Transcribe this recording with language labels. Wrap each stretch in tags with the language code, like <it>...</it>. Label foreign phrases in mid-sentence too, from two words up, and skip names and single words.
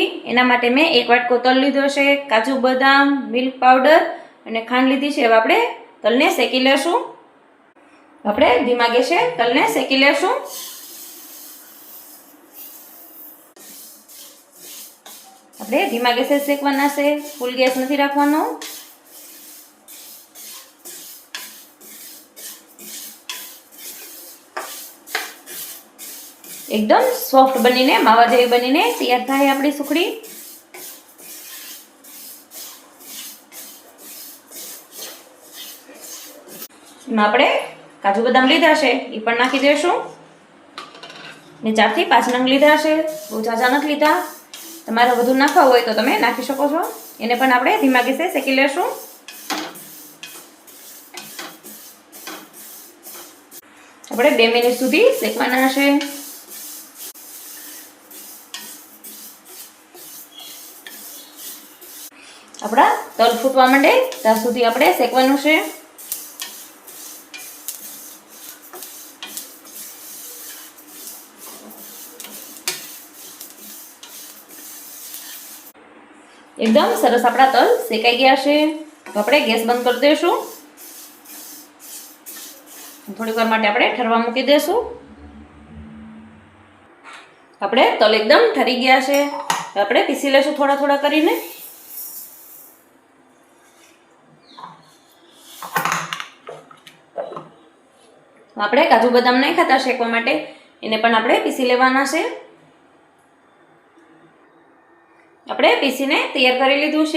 <gu>એના માટે મેં 1 વાટકો તલ લીધો છે, કાજુ બદામ, મિલ્ક પાવડર અને ખાંડ લીધી છે. હવે આપણે તલને શેકી લેશું. આપણે ધીમા ગેસે તલને શેકી લેશું. આપણે ધીમા ગેસે શેકવાના છે, ફૂલ ગેસ નથી રાખવાનો. એકદમ સૉફ્ટ બનીને માવા જેવી બનીને તૈયાર થાય આપણી સુખડી। એમાં આપણે કાજુ બદામ લીધા છે ઈ પણ નાખી દેશું ને 4 થી 5 નંગ લીધા છે, બહુ જાજા નથી લીધા। તમારે વધુ નાખવા હોય તો તમે નાખી શકો છો। એને પણ આપણે ધીમા ગેસે શેકી લેશું। આપણે 2 મિનિટ સુધી શેકવાના છે। અપના તલ ફૂટવા માંડે ત્યાં સુધી આપણે શેકવાનું છે। એકદમ સરસ આપણા તલ શેકાઈ ગયા છે। તો આપણે ગેસ બંદ કર દેશું। થોડી વાર માટે આપણે ઠરવા મૂકી દેશું। આપણે તલ એકદમ ઠરી ગયા છે। આપણે પીસી લેશું થોડા થોડા કરીને। આપણે કાજુ બદામ નાખ્યા હતા શેકવા માટે, એને પણ આપણે પીસી લેવાના છે। આપણે પીસીને તૈયાર કરી લીધું છે।</gu>